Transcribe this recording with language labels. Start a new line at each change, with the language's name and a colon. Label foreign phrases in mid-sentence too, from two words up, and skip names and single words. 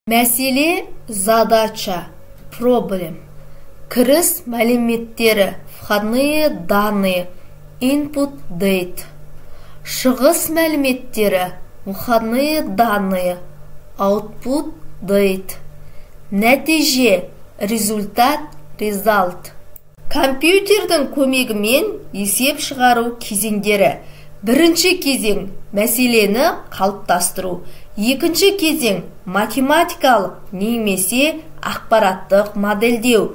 Russian: Мәселе, задача, проблем.
Kazakh: Кіріс мәліметтері,
Russian: входные данные,
English: input date.
Kazakh: Шығыс мәліметтері,
Russian: выходные данные,
English: output date.
Kazakh: Нәтиже, результат, result. Компьютердің көмегімен есеп шығару кезеңдері. Бірінші кезең мәселені қалыптастыру. Екінші кезең математикалық немесе ақпараттық модельдеу.